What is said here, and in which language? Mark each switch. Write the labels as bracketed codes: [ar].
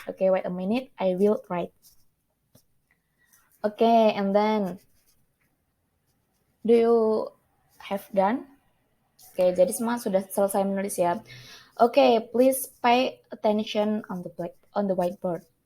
[en] Okay, wait a minute, I will write. Okay, and then, do you have done? [id] Oke, jadi semua sudah selesai menulis ya. [en] Oke, please pay attention on the whiteboard.